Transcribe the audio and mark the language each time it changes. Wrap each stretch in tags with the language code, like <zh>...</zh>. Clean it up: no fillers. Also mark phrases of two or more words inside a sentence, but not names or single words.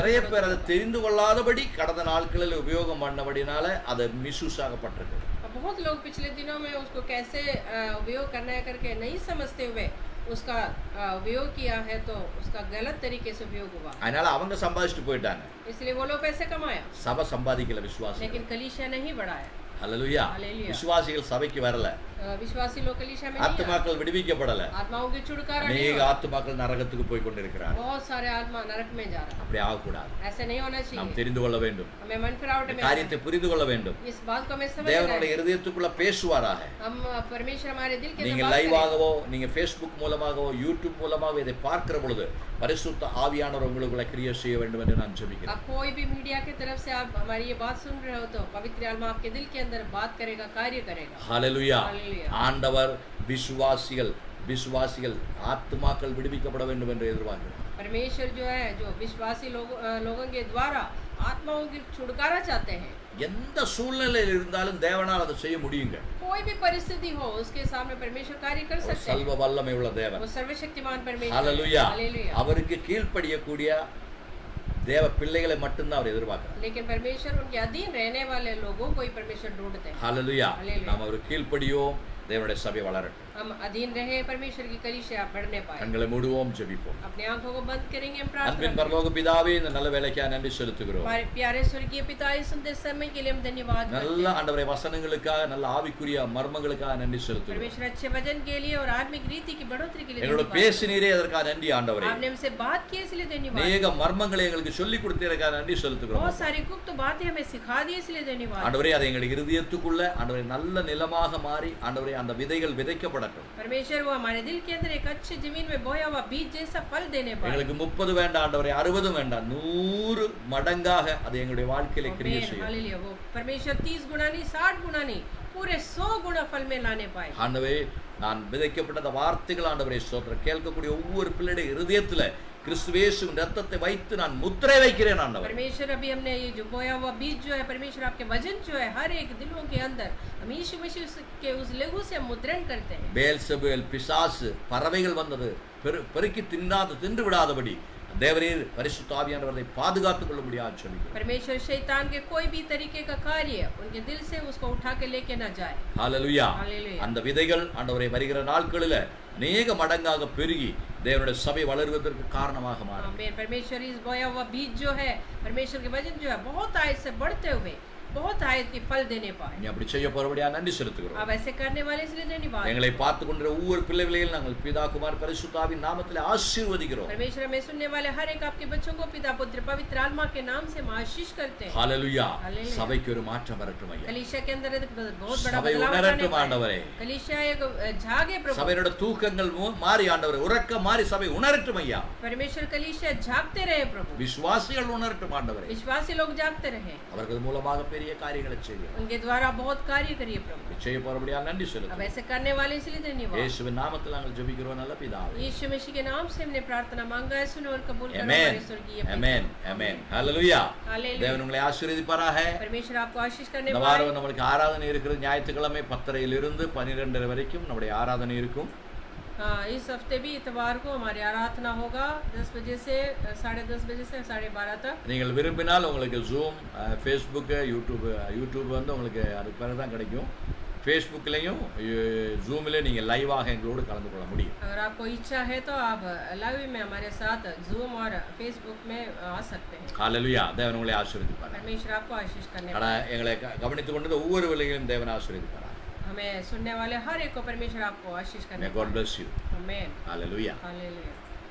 <ta>நிறைய</ta> <hi>भी</hi> <ta>பேர் அதை</ta> <hi>बढ़ोतरी</hi> <ta>தெரிந்து கொள்ளாதபடி கடந்த நாட்களில் உபயோகம் பண்ணபடினால அது மிஸ்யூஸ் ஆகப்பட்டிருக்கு.</ta> <hi>होगा। बहुत लोग पिछले दिनों में उसको कैसे उपयोग करना है करके नहीं समझते हुए उसका उपयोग किया है तो उसका गलत तरीके से उपयोग हुआ,</hi> <ta>அதனால அவங்க சம்பாதிச்சுட்டு போயிட்டாங்க.</ta> <hi>इसलिए वो लोग पैसे कमाया</hi> <ta>சபை சம்பாதிக்கல, விசுவாசி.</ta> <hi>लेकिन कलीसिया नहीं बढ़ाया।</hi> <ta>ஹalleluya.</ta> <hi>हालेलुया।</hi> <ta>விசுவாசிகள் சபைக்கு வரல,</ta> <hi>विश्वासी लोग कलीसिया में नहीं आते।</hi> <ta>ஆத்துமாக்கள் விடுவிக்கப்படல,</ta> <hi>आत्माओं की छुटकारा नहीं</hi> <ta>அநேக</ta> <hi>हुआ।</hi> <ta>ஆத்துமாக்கள் நரகத்துக்கு போய் கொண்டிருக்கிறார்.</ta> <hi>बहुत सारे आत्मा नरक में जा रहा</hi> <ta>அப்படி ஆகக்கூடாது.</ta> <hi>है, ऐसे नहीं होना</hi> <ta>நாம்</ta> <hi>चाहिए।</hi> <ta>தெரிந்து கொள்ள வேண்டும்,</ta> <hi>हमें मन फिरावट में</hi> <ta>காரியத்தை புரிந்து கொள்ள வேண்டும்.</ta> <hi>इस बात को हमें समझना</hi> <ta>தேவனுடைய</ta> <hi>है।</hi> <ta>இருதயத்துக்குள்ள பேசுவாராக.</ta> <hi>हम परमेश्वर हमारे दिल के</hi> <ta>நீங்க</ta> <hi>अंदर बात करें।</hi> <ta>லைவாகவோ, நீங்க ஃபேஸ்புக் மூலமாகவோ, யூடியூப் மூலமாகவோ இதை பார்க்கிற பொழுது பரிசுத்த ஆவியானவர் உங்களுக்குள்ள கிரியை செய்ய வேண்டும் என்று நான் ஜெபிக்கிறேன்.</ta> <hi>अब कोई भी मीडिया की तरफ से आप हमारी ये बात सुन रहे हो तो पवित्र आत्मा आपके दिल के अंदर बात करेगा, कार्य करेगा।</hi> <ta>ஹல்லேலூயா. ஹல்லேலூயா. ஆண்டவர் விசுவாசிகள் ஆத்துமாக்கள் விடுவிக்கப்பட வேண்டும் என்று எதிர்பார்க்கிறார்.</ta> <hi>परमेश्वर जो है जो विश्वासी लोगों के द्वारा आत्माओं की छुटकारा चाहते हैं।</hi> <ta>எந்த சூழ்நிலையில் இருந்தாலும் தேவனால் அதை செய்ய முடியுங்க.</ta> <hi>कोई भी परिस्थिति हो उसके सामने परमेश्वर कार्य कर सकते हैं।</hi> <ta>சர்வ வல்லமை உள்ள தேவன்.</ta> <hi>वो सर्वशक्तिमान परमेश्वर।</hi> <ta>ஹல்லேலூயா.</ta> <hi>हालेलुया।</hi> <ta>அவருக்கு கீழ்ப்படியக்கூடிய தேவ பிள்ளைகளை மட்டும்தான் அவர் எதிர்பார்க்கிறார்.</ta> <hi>लेकिन परमेश्वर उनके अधीन रहने वाले लोगों को ही परमेश्वर ढूंढते हैं।</hi> <ta>ஹல்லேலூயா.</ta> <hi>हालेलुया।</hi> <ta>நாம் அவருக்கு கீழ்ப்படியோம், தேவனுடைய சபை வளரட்டும்.</ta> <hi>हम अधीन रहे, परमेश्वर की कलीसिया बढ़ने पाए।</hi> <ta>கண்களை மூடுவோம், ஜெபிப்போம்.</ta> <hi>अपनी आंखों को बंद करेंगे, हम प्रार्थना</hi> <ta>அன்பின்</ta> <hi>करेंगे।</hi> <ta>பரலோக பிதாவே, இந்த நல்ல வேலைக்காக நன்றி செலுத்துகிறோம்.</ta> <hi>हमारे प्यारे स्वर्गीय पिता, इस सुंदर समय के लिए हम धन्यवाद करते</hi> <ta>நல்ல</ta> <hi>हैं।</hi> <ta>ஆண்டவரே வசனங்களுக்காக, நல்ல ஆவிக்குரிய மர்மங்களுக்காக நன்றி செலுத்துகிறோம்.</ta> <hi>परमेश्वर अच्छे वचन के लिए और आत्मिक रीति की बढ़ोतरी के लिए</hi> <ta>எங்களோட</ta> <hi>धन्यवाद।</hi> <ta>பேசினீரே அதற்காக நன்றி ஆண்டவரே.</ta> <hi>आपने हमसे बात की इसलिए धन्यवाद।</hi> <ta>அநேக மர்மங்களை எங்களுக்கு சொல்லிக் கொடுத்ததற்காக நன்றி செலுத்துகிறோம்.</ta> <hi>बहुत सारी गुप्त बातें हमें सिखा दी इसलिए धन्यवाद।</hi> <ta>ஆண்டவரே, அதை எங்களுடைய இருதயத்துக்குள்ள ஆண்டவரே நல்ல நிலமாக மாறி ஆண்டவரே அந்த விதைகள் விதைக்கப்படட்டும்.</ta> <hi>परमेश्वर वो हमारे दिल के अंदर एक अच्छी जमीन में बोया हुआ बीज जैसा फल देने पाए।</hi> <ta>எங்களுக்கு 30 வேண்டாம் ஆண்டவரே, 60 வேண்டாம், 100 மடங்காக அது எங்களுடைய வாழ்க்கையில கிரியை செய்யும்.</ta> <hi>हालेलुया। वो परमेश्वर 30 गुना नहीं, 60 गुना नहीं, पूरे 100 गुना फल में लाने पाए।</hi> <ta>ஆண்டவரே, நான் விதைக்கப்பட்ட அந்த வார்த்தைகள் ஆண்டவரே ஸ்தோத்திரம், கேட்கக்கூடிய ஒவ்வொரு பிள்ளையுடைய இருதயத்துல கிறிஸ்துவேசுவின் ரத்தத்தை வைத்து நான் முத்திரை வைக்கிறேன் ஆண்டவரே.</ta> <hi>परमेश्वर अभी हमने ये जो बोया हुआ बीज जो है, परमेश्वर आपके वचन जो है हर एक दिलों के अंदर हम यीशु मसीह के उस लहू से हम मुद्रण करते हैं। बेएल्सेबूल,</hi> <ta>பிசாசு, பறவைகள் வந்தது பெருக்கி தின்று விடாதபடி தேவரீர் பரிசுத்த ஆவியானவரை பாதுகாத்துக் கொள்ளும்படியாக சொல்லுகிறேன்.</ta> <hi>परमेश्वर शैतान के कोई भी तरीके का कार्य उनके दिल से उसको उठा के लेके ना जाए।</hi> <ta>ஹல்லேலூயா.</ta> <hi>हालेलुया।</hi> <ta>அந்த விதைகள் ஆண்டவரே வருகிற நாட்களில अनेक மடங்காக பெருகி தேவனுடைய சபை வளருவதற்கு காரணமாக மாறும்.</ta> <hi>आमीन। परमेश्वर इस बोया हुआ बीज जो है, परमेश्वर के वचन जो है बहुत आयत से बढ़ते हुए बहुत आयत की फल देने पाए।</hi> <ta>நீ அப்படி செய்ய போறபடியாக நன்றி செலுத்துகிறோம்.</ta> <hi>आप ऐसे करने वाले इसलिए धन्यवाद।</hi> <ta>எங்களை பார்த்து கொண்டிருக்கிற ஒவ்வொரு பிள்ளைகளையும் நாங்கள் பிதா குமார் பரிசுத்த ஆவியின் நாமத்திலே ஆசீர்வதிக்கிறோம்.</ta> <hi>परमेश्वर में सुनने वाले हर एक आपके बच्चों को पिता पुत्र पवित्र आत्मा के नाम से हम आशीष करते हैं।</hi> <ta>ஹல்லேலூயா.</ta> <hi>हालेलुया।</hi> <ta>சபைக்கு ஒரு மாற்றம் வரட்டும் ஐயா.</ta> <hi>कलीसिया के अंदर एक बहुत बड़ा</hi> <ta>சபை</ta> <hi>बदलाव आने</hi> <ta>உணரட்டும்</ta> <hi>पाए।</hi> <ta>ஆண்டவரே.</ta> <hi>कलीसिया एक जागे प्रभु।</hi> <ta>சபையோட தூக்கங்கள் மாறி ஆண்டவரே, உறக்கம் மாறி சபை உணரட்டும் ஐயா.</ta> <hi>परमेश्वर कलीसिया जागते रहे प्रभु।</hi> <ta>விசுவாசிகள் உணரட்டும் ஆண்டவரே.</ta> <hi>विश्वासी लोग जागते रहे,</hi> <ta>அவர்கள் மூலமாக பெரிய காரியங்களை செய்ய</ta> <hi>उनके द्वारा बहुत कार्य करिए प्रभु।</hi> <ta>செய்ய போறபடியாக நன்றி</ta> <hi>अब</hi> <ta>செலுத்துகிறோம்.</ta> <hi>ऐसे करने वाले इसलिए धन्यवाद।</hi> <ta>இயேசுவின் நாமத்தில் நாங்கள் ஜெபிக்கிறோம் நல்ல பிதாவே.</ta> <hi>यीशु मसीह के नाम से हमने प्रार्थना मांगा है, सुनो और कबूल करो आमेन. हमारे स्वर्गीय पिता।</hi> <ta>ஆமென். ஆமென். ஹல்லேலூயா.</ta> <hi>हालेलुया।</hi> <ta>தேவன் உங்களை ஆசீர்வதிப்பாராக.</ta> <hi>परमेश्वर आपको आशीष करने</hi> <ta>இந்த</ta> <hi>पाए।</hi> <ta>வாரம் நம்மளுக்கு ஆராதனை இருக்கிறது. ஞாயிற்றுக்கிழமை 10:30 12:30 வரைக்கும் நம்முடைய ஆராதனை இருக்கும்.</ta> <hi>हाँ, इस हफ्ते भी इतवार को हमारी आराधना होगा 10 बजे से 10:30 बजे से 12:30 तक।</hi> <ta>நீங்கள் விரும்பினால் உங்களுக்கு ஜூம், ஃபேஸ்புக், யூடியூப் வந்து உங்களுக்கு அதுக்கு பிறகு தான் கிடைக்கும். ஃபேஸ்புக்லேயும் ஜூமில் நீங்கள் லைவாக எங்களோடு கலந்து கொள்ள முடியும்.</ta> <hi>अगर आपको इच्छा है तो आप लाइव में हमारे साथ जूम और फेसबुक में आ सकते हैं।</hi> <ta>ஹல்லேலூயா. தேவன் உங்களை ஆசீர்வதிப்பார்.</ta> <hi>परमेश्वर आपको आशीष करने</hi> <ta>ஆனால்</ta> <hi>पाए।</hi> <ta>எங்களை கவனித்துக் கொண்டது ஒவ்வொரு வேளையிலும் தேவன் ஆசீர்வதிப்பார்.</ta> <hi>हमें सुनने वाले हर एक को परमेश्वर आपको आशीष करने</hi> <en>May God bless you.</en> <hi>आमीन।</hi> <en>Hallelujah.</en> <hi>हालेलुया।</hi>